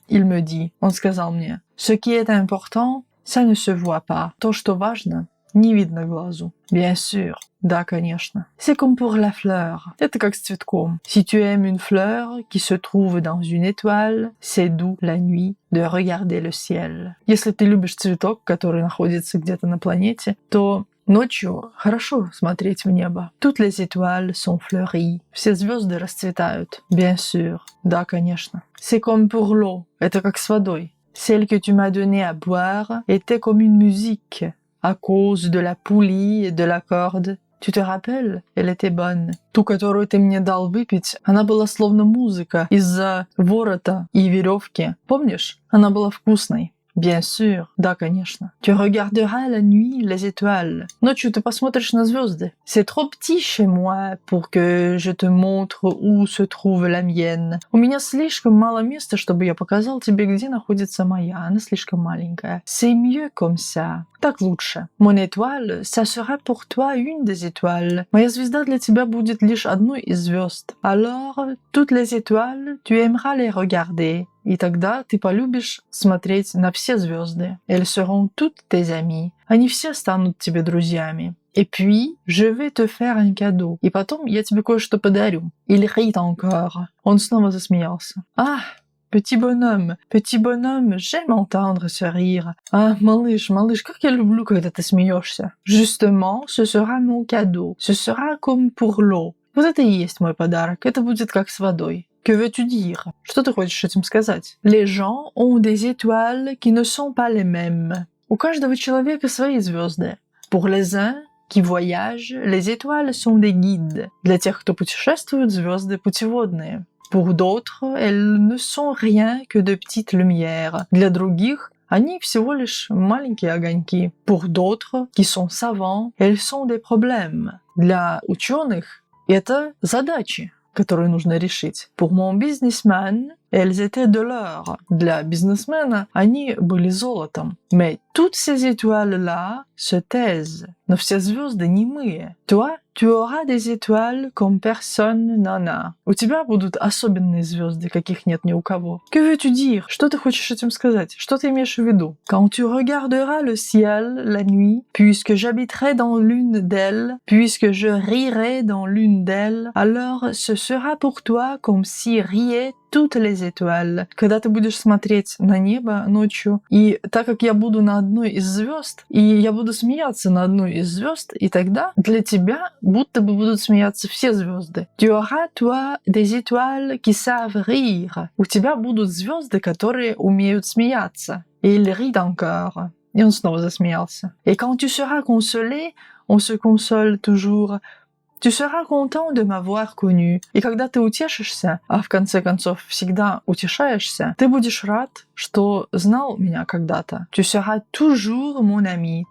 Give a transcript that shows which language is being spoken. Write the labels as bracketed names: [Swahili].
[French] Il me dit, [Russian] он сказал мне, [French] ce qui est important, ça ne se voit pas. [Russian] То, что важно, не видно глазу. Bien sûr. Да, конечно. [French] C'est comme pour la fleur. [Russian] Это как с цветком. [French] Si tu aimes une fleur qui se trouve dans une étoile, c'est doux la nuit de regarder le ciel. [Russian] Если ты любишь цветок, который находится где-то на планете, то ночью хорошо смотреть в небо. [French] Toutes les étoiles sont fleuries. [Russian] Все звезды расцветают. [French] Bien sûr. [Russian] Да, конечно. [French] C'est comme pour l'eau. [Russian] Это как с водой. [French] Celle que tu m'as donnée à boire était comme une musique. À cause de la poulie et de la corde. Tu te rappelles? Elle était bonne. [Russian] Ту, которую ты мне дал выпить, она была словно музыка из-за ворота и веревки. Помнишь? Она была вкусной. [French] Bien sûr. [Russian] Да, конечно. [French] Tu regarderas la nuit les étoiles. [Russian] Ночью ты посмотришь на звезды. [French] C'est trop petit chez moi pour que je te montre où se trouve la mienne. [Russian] У меня слишком мало места, чтобы я показал тебе, где находится моя. Она слишком маленькая. [French] C'est mieux comme ça. [Russian] Так лучше. [French] Mon étoile, ça sera pour toi une des étoiles. [Russian] Моя звезда для тебя будет лишь одной из звезд. [French] Alors, toutes les étoiles, tu aimeras les regarder. [Russian] И тогда ты полюбишь смотреть на все звезды. [French] Elles seront toutes tes amies. [Russian] Они все станут тебе друзьями. [French] Et puis, je vais te faire un cadeau. [Russian] И потом я тебе кое-что подарю. [French] Il rit encore. [Russian] Он снова засмеялся. [French] Ah, petit bonhomme, j'aime entendre ce rire. [Russian] Ah, малыш, как я люблю, когда ты смеешься. [French] Justement, ce sera mon cadeau. Ce sera comme pour l'eau. [Russian] Вот это и есть мой подарок. Это будет как с водой. [French] Que veux-tu dire? [Russian] Что ты хочешь этим сказать? [French] Les gens ont des étoiles qui ne sont pas les mêmes. [Russian] У каждого человека свои звезды. [French] Pour les uns qui voyagent, les étoiles sont des guides. [Russian] Для тех, кто путешествует, звезды путеводные. [French] Pour d'autres, elles ne sont rien que de petites lumières. [Russian] Для других, они всего лишь маленькие огоньки. [French] Pour d'autres, qui sont savants, elles sont des problèmes. [Russian] Для ученых это задачи, которые нужно решить. [French] Pour mon businessman, elles étaient de l'or. [Russian] Для бизнесмена они были золотом. [French] Mais toutes ces étoiles-là se taisent. [Russian] Но все звезды немые. [French] Toi, tu auras des étoiles comme personne n'en a. [Russian] У тебя будут особенные звезды, каких нет ни у кого. [French] Que veux-tu dire? [Russian] Что ты хочешь этим сказать? Что ты имеешь в виду? [French] Quand tu regarderas le ciel la nuit, puisque j'habiterai dans l'une d'elles, puisque je rirai dans l'une d'elles, alors ce sera pour toi comme si riaient toutes les étoiles. [Russian] Когда ты будешь смотреть на небо ночью, и так как я буду на одной из звезд, и я буду смеяться на одной из звезд, и тогда для тебя будто бы будут смеяться все звезды. [French] Tu auras, toi, des étoiles qui savent rire. [Russian] У тебя будут звезды, которые умеют смеяться. [French] Et il rit encore. [Russian] И он снова засмеялся. [French] Et quand tu seras consolé, on se console toujours. Tu seras content de m'avoir connu. [Russian] И когда ты утешишься, а в конце концов всегда утешаешься, ты будешь рад, что знал меня когда-то. [French] Tu seras toujours mon ami.